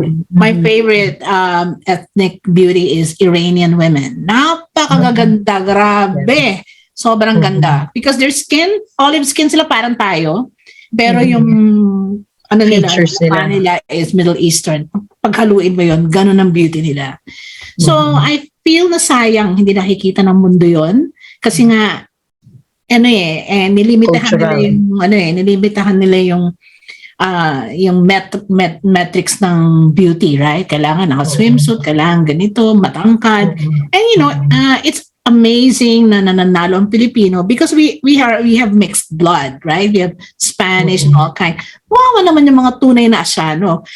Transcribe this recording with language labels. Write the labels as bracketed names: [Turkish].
[English] My favorite ethnic beauty is Iranian women. [Filipino] napakaganda, grabe. Sobrang ganda. [English] Because their skin, olive skin [Filipino] sila parang tayo. Pero yung ano nila, [English] Features [Filipino] mukha nila is Middle Eastern. Paghaluin mo yun, ganun ang beauty nila. So, [English] I feel [Filipino] na sayang hindi nakikita ng mundo yon. Kasi nga, nilimitahan nila [English] Cultural. [Filipino] nilimitahan nila yung metrics ng beauty, right? Kailangan naka-swimsuit, kailangan ganito, matangkad. [English] And it's amazing [Filipino] na nananalo ang Filipino [English] because we have mixed blood, right? We have Spanish and all kind. [Filipino] Wow, naman yung mga tunay na Asyano.